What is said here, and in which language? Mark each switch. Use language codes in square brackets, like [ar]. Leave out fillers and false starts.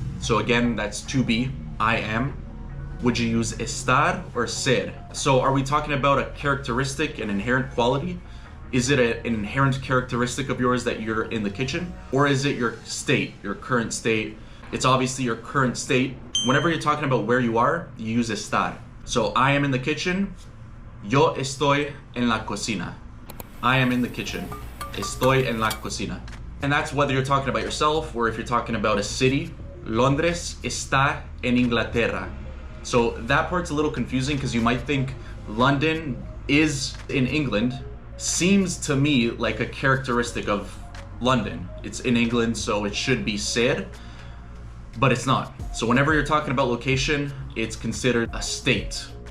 [en] So again, that's to be, I am. Would you use estar or ser? So are we talking about a characteristic, an inherent quality? Is it an inherent characteristic of yours that you're in the kitchen? Or is it your state, your current state? It's obviously your current state. Whenever you're talking about where you are, you use estar. So I am in the kitchen, [es] yo estoy en la cocina. [en] I am in the kitchen, [es] estoy en la cocina. [en] And that's whether you're talking about yourself or if you're talking about a city. [es] Londres está en Inglaterra. [en] So that part's a little confusing because you might think London is in England. Seems to me like a characteristic of London. It's in England, so it should be ser. But it's not. So whenever you're talking about location, it's considered a state.